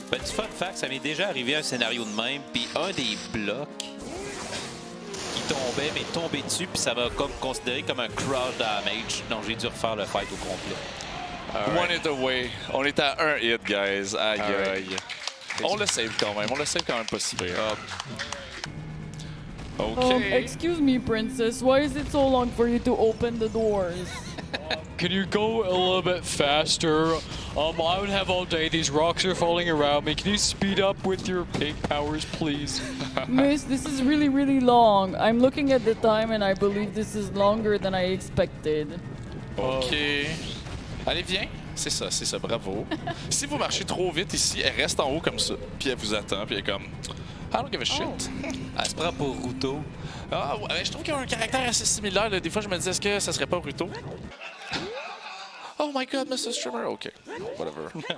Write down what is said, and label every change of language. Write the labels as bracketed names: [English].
[French] Petit fun fact, ça m'est déjà arrivé un scénario de même, puis un des blocs qui tombait, mais tombé dessus, puis ça m'a comme considéré comme un crush damage, donc j'ai dû refaire le fight au complet. [English] One hit away. [French] On est à un hit, guys. Aïe, aïe. On le save quand même. On le save quand même pas si pire. OK. [English] Excuse me, princess. Why is it so long for you to open the doors? Can you go a little bit faster? I would have all day. These rocks are falling around me. Can you speed up with your pig powers, please? Miss, this is really, really long. I'm looking at the time and I believe this is longer than I expected. [French] OK. Allez, viens. C'est ça, bravo. Si vous marchez trop vite ici, elle reste en haut comme ça. Puis elle vous attend, puis elle est comme... [English] I don't give a shit. [French] Elle se prend pour Ruto. Ah, ouais, je trouve qu'il y a un caractère assez similaire. Là. Des fois, je me disais, est-ce que ça serait pas Ruto? [English] Oh my God, Mr. Streamer. OK, whatever.